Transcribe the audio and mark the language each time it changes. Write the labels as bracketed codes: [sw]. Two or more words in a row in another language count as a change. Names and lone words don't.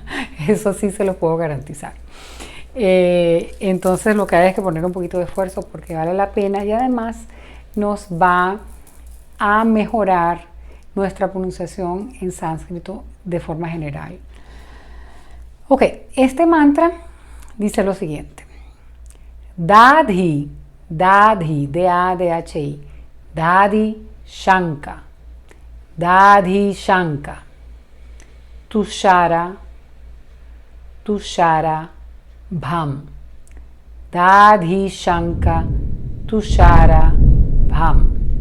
[es] Eso sí se lo puedo garantizar. Entonces lo que hay es que poner un poquito de esfuerzo porque vale la pena y además nos va a mejorar nuestra pronunciación en sánscrito de forma general. Ok, este mantra dice lo siguiente. [sa] Dadhi, Dadhi, D-A-D-H-I, Dadhi Shanka, Dadhi Shanka, Tushara, Tushara Bham, Dadhi Shanka, Tushara Bham,